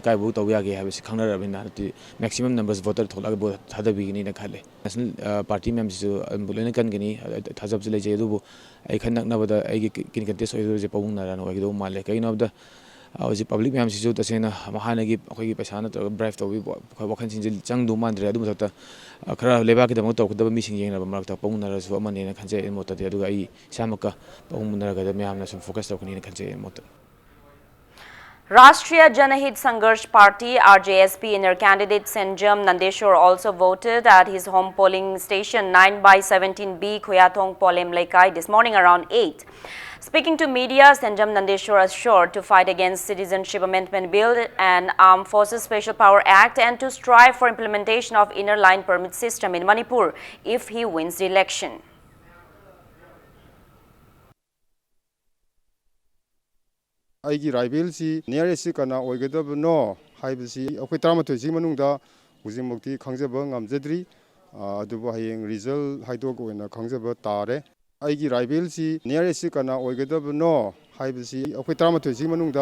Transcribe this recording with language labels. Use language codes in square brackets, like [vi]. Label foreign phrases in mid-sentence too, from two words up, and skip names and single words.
[mni] ꯀꯥꯏꯕꯨ ꯇꯧꯕ ꯌꯥꯒꯦ ꯍꯥꯏꯕꯁꯤ ꯈꯪꯅꯔꯕꯅꯤꯅ ꯍꯟꯗꯛꯇꯤ [en] maximum numbers voter [mni] ꯊꯣꯛꯂꯒ ꯚꯣꯠ ꯊꯥꯗꯕꯤꯒꯅꯤꯅ ꯈꯜꯂꯦ [en] national party [mni] ꯃꯌꯥꯝꯁꯤꯁꯨ ꯂꯣꯏꯅ ꯀꯟꯒꯅꯤ ꯊꯥꯖꯕꯁꯨ ꯂꯩꯖꯩ ꯑꯗꯨꯕꯨ ꯑꯩ ꯈꯟ ꯅꯛꯅꯕꯗ ꯑꯩꯒꯤ ꯀꯟꯇꯦꯁ ꯑꯣꯏꯗꯣꯏꯁꯦ ꯄꯥꯕꯨꯡ ꯅꯔꯥꯅ ꯑꯣꯏꯒꯗꯧꯕ ꯃꯥꯜꯂꯦ ꯀꯩꯒꯤꯅꯣ ꯍꯥꯏꯕꯗ ꯍꯧꯖꯤꯛ ꯄꯕ꯭ꯂꯤꯛ ꯃꯌꯥꯝꯁꯤꯁꯨ ꯇꯁꯦꯡꯅ ꯍꯥꯟꯅꯒꯤ ꯑꯩꯈꯣꯏꯒꯤ ꯄꯩꯁꯥ ꯅꯠꯇ꯭ꯔꯒ ꯕ꯭ꯔꯥꯏꯞ ꯇꯧꯕꯤ ꯋꯥꯈꯜꯁꯤꯡꯁꯦ ꯆꯪꯗꯧ ꯃꯥꯟꯗ꯭ꯔꯦ ꯑꯗꯨ ꯃꯊꯛꯇ ꯈꯔ ꯂꯩꯕꯥꯛꯀꯤꯗꯃꯛ ꯇꯧꯒꯗꯕ ꯃꯤꯁꯤꯡ ꯌꯦꯡꯅꯕ ꯃꯔꯛꯇ ꯄꯥꯕꯨꯡ ꯅꯔꯁꯨ ꯑꯃꯅꯦꯅ ꯈꯟꯖꯩ ꯑꯩ ꯃꯣꯠꯇꯗꯤ ꯑꯗꯨꯒ ꯑꯩ ꯏꯁꯥꯃꯛꯀ ꯄꯥꯕꯨꯡ ꯅꯔꯒꯗ ꯃꯌꯥꯝꯅ ꯁꯨꯝ ꯐꯣꯀꯁ ꯇꯧꯒꯅꯤꯅ ꯈꯟꯖꯩ ꯑꯩ ꯃꯣꯠꯇ [en] Rashtriya Janahit Sangharsh Party RJSP inner candidate Senjam Nandeshwar also voted at his home polling station 9/17B Khoyathong Polem Laikai this morning around 8. Speaking to media, Senjam Nandeshwar assured to fight against Citizenship Amendment Bill and Armed Forces Special Power Act and to strive for implementation of inner line permit system in Manipur if he wins the election. [mni] ꯑꯩꯒꯤ ꯔꯥꯏꯚꯦꯜꯁꯤ ꯅꯤꯌꯔꯦꯁꯁꯤ ꯀꯅꯥ ꯑꯣꯏꯒꯗꯕꯅꯣ ꯍꯥꯏꯕꯁꯤ ꯑꯩꯈꯣꯏ 13ꯁꯤ ꯃꯅꯨꯡꯗ ꯍꯧꯖꯤꯛꯃꯛꯇꯤ ꯈꯪꯖꯕ ꯉꯝꯖꯗ꯭ꯔꯤ ꯑꯗꯨꯕꯨ ꯍꯌꯦꯡ ꯔꯤꯖꯜ ꯍꯥꯏꯗꯣꯛꯑꯒ ꯑꯣꯏꯅ ꯈꯪꯖꯕ ꯇꯥꯔꯦ ꯑꯩꯒꯤ ꯔꯥꯏꯚꯦꯜꯁꯤ ꯅꯤꯌꯔꯦꯁꯁꯤ ꯀꯅꯥ ꯑꯣꯏꯒꯗꯕꯅꯣ ꯍꯥꯏꯕꯁꯤ ꯑꯩꯈꯣꯏ 13ꯁꯤ ꯃꯅꯨꯡꯗ